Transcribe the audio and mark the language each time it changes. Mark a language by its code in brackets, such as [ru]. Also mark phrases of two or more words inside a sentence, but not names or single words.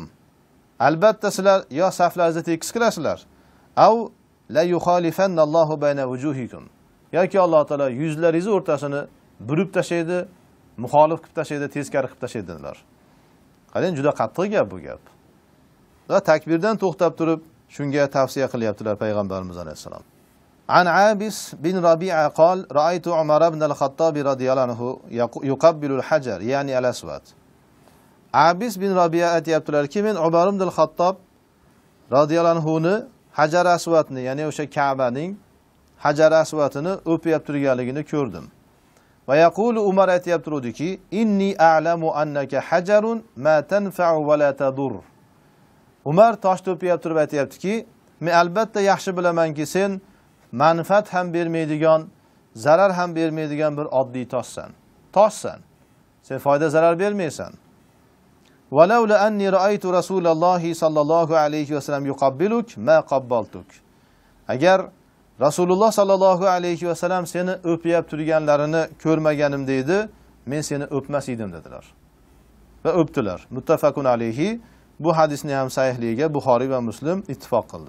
[uz] Albatta sizlar yo saflaringizni tekis qilasizlar, [ar] أو ليخالفن الله بين وجوهكم. [uz] Yoki Alloh taolo yuzlaringiz o'rtasini burib tashlaydi, muxolif qilib tashlaydi, teskari qilib tashlaydilar. Qarang, juda qattiq gap bu gap. Va takbirdan to'xtab turib, shunga tavsiya qilyaptilar payg'ambarimiz alayhisalom. [ar] عن عابس بن ربيعة قال رأيت عمر بن الخطاب رضي الله عنه يقبل الحجر يعني الأسود. [uz] Abis bin Rabi'a aytibdilarki, men Umar ibn al-Khattab [ar] رضي الله عنه [uz] ni Hajar Aswadni, ya'ni o'sha Ka'baning Hajar Aswadini o'pib turganligini ko'rdim. [ar] ويقول عمر aytibdiki إني أعلم أنك حجر ما تنفع ولا تضر. [uz] Umar tosh o'pib turib aytibdiki, men albatta yaxshi bilamanki sen manfaat ham bermaydigan, zarar ham bermaydigan bir oddiy toshsan. Toshsan. Sen foyda zarar bermaysan. [ar] ولولا أني رأيت رسول الله صلى الله عليه وسلم يقبلك ما قبلتك. [uz] Agar Rasululloh [ar] صلى الله عليه وسلم [uz] seni o'pib turganlarini ko'rmaganim deydi, men seni o'pmas edim dedilar. Va o'pdilar. [ar] متفق عليه. [uz] Bu hadisni ham sahihligiga Buxoriy va Muslim ittifoq qildi.